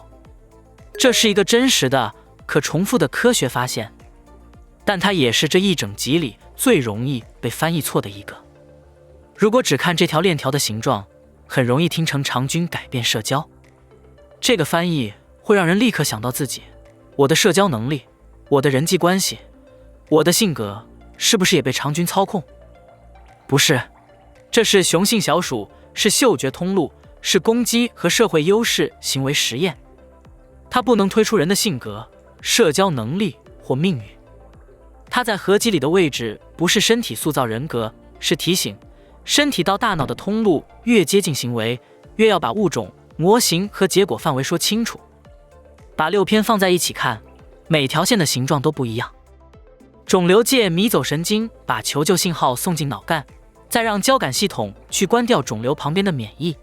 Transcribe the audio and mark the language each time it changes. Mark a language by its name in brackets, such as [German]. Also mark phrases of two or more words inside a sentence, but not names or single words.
[Chinese] 這是一個真實的、可重複的科學發現，但它也是這一整集裡最容易被翻譯錯的一個。如果只看這條鏈條的形狀，很容易聽成腸菌改變社交。這個翻譯會讓人立刻想到自己，我的社交能力，我的人際關係，我的性格，是不是也被腸菌操控？不是，這是雄性小鼠，是嗅覺通路，是攻擊和社會優勢行為實驗。它不能推出人的性格、社交能力或命運。它在合集裡的位置不是身體塑造人格，是提醒身體到大腦的通路越接近行為，越要把物種、模型和結果範圍說清楚。把6篇放在一起看，每條線的形狀都不一樣。腫瘤界迷走神經把求救信號送進腦幹，再讓交感系統去關掉腫瘤旁邊的免疫。